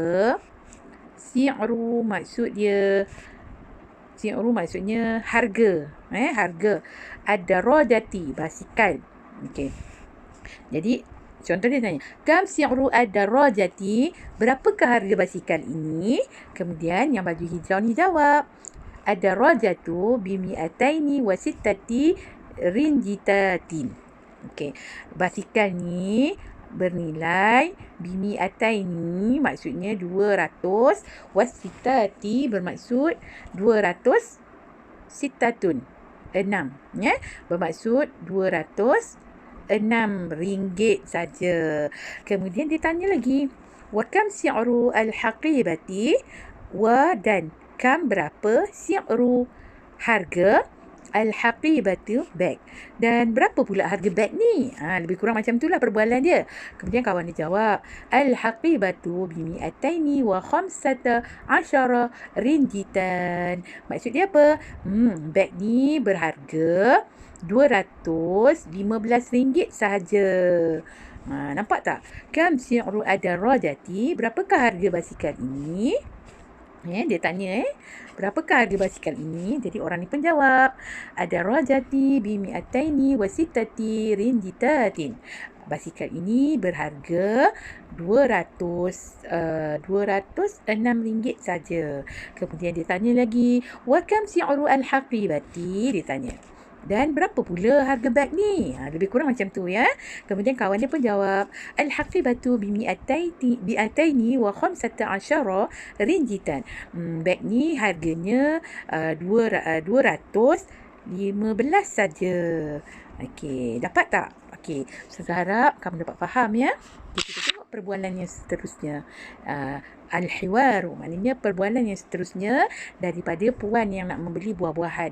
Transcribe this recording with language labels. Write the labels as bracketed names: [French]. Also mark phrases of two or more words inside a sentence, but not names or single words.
[Malay] Si'ru maksudnya harga. Harga. Ad-darajati basikal. Okey. Jadi contoh dia tanya, [Arabic] كم سعر الدراجة, [Malay] berapakah harga basikal ini? Kemudian yang baju hijau ni jawab, [Arabic] الدراجة بمائتين وستة رنجيتات. [Malay] Okey, basikal ni bernilai bi-mi'ataini maksudnya 200, wasitati bermaksud 200, sittatun 6, bermaksud 206 ringgit saja. Kemudian dia tanya lagi, [Arabic] وكم سعر الحقيبة, [Malay] dan kam berapa si'ru harga al-haqibatu bag, dan berapa pula harga bag ni? Lebih kurang macam itulah perbualan dia. Kemudian kawan dia jawab, [Arabic] الحقيبة بمائتين وخمسة عشر رنجيتا. [Malay] Maksud dia apa? Bag ni berharga RM215 sahaja. Nampak tak? [Arabic] كم سعر الدراجة, [Malay] berapakah harga basikal ini? Dia tanya berapakah harga basikal ini? Jadi orang ni pun jawab, [Arabic] الدراجة بمائتين وستة رنجيتات. [Malay] Basikal ini berharga RM206 saja. Kemudian dia tanya lagi, [Arabic] وكم سعر الحقيبة? [Malay] Dia tanya, dan berapa pula harga beg ni? Lebih kurang macam tu Kemudian kawan dia pun jawab, [Arabic] الحقيبة بمائتين وخمسة عشر رنجيتا. [Malay] Beg ni harganya 215 saja. Okey, dapat tak? Okey, saya harap kamu dapat faham Kita tengok perbualan yang seterusnya. Al-hiwaru maknanya perbualan yang seterusnya daripada puan yang nak membeli buah-buahan.